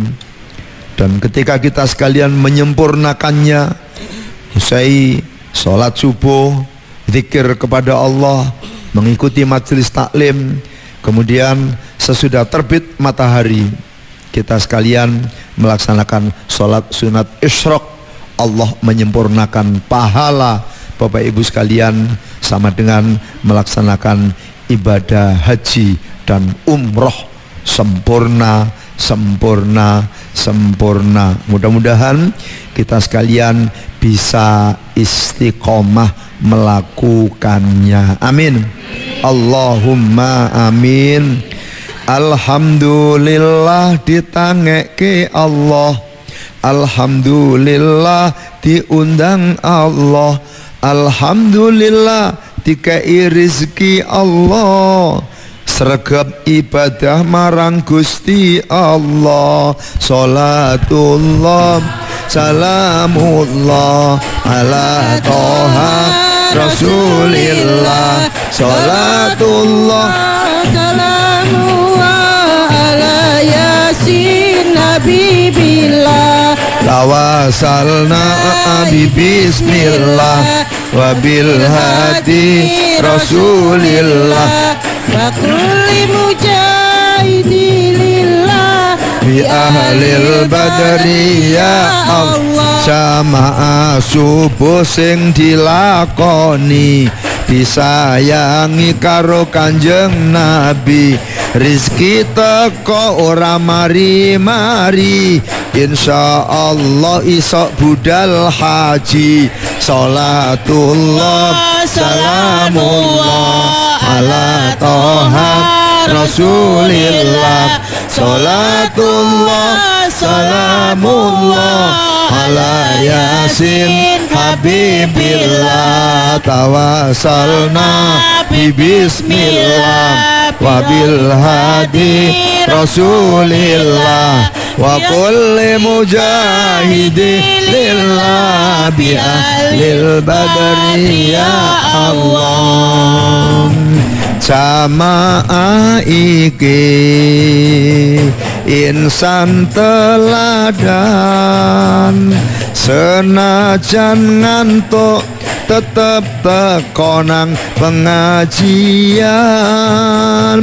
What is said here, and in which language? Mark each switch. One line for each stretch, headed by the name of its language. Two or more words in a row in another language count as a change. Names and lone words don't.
Indonesian: Dan ketika kita sekalian menyempurnakannya, usai sholat subuh, zikir kepada Allah, mengikuti majelis taklim, kemudian sesudah terbit matahari kita sekalian melaksanakan sholat sunat isyraq, Allah menyempurnakan pahala Bapak Ibu sekalian sama dengan melaksanakan ibadah haji dan umroh. Sempurna, sempurna, sempurna. Mudah-mudahan kita sekalian bisa istiqomah melakukannya. Amin.
Arabic: اللهم آمين.
Javanese: Alhamdulillah ditangeke Allah, alhamdulillah diundang Allah, alhamdulillah dikai rizki Allah, sregep ibadah marang Gusti Allah.
Arabic: صلاة الله سلام الله على طه رسول الله. صلاة الله سلام الله على يس حبيب الله. توسلنا ببسم الله وبالهادي رسول الله. وكل مجاهد لله بأهل البدر يا الله.
Javanese: Jamaah subuh sing dilakoni disayangi karo Kanjeng Nabi. Rizki teko ora mari-mari, insyaallah isok budal haji.
Arabic: صلاة الله سلام الله على طه رسول الله. صلاة الله سلام الله على يس حبيب الله. توسلنا ببسم الله وبالهادي رسول الله. وكل مجاهد لله بأهل البدر يا الله.
Javanese: Jamaah iki insan teladan, senajan ngantuk tetep teko nang pengajian.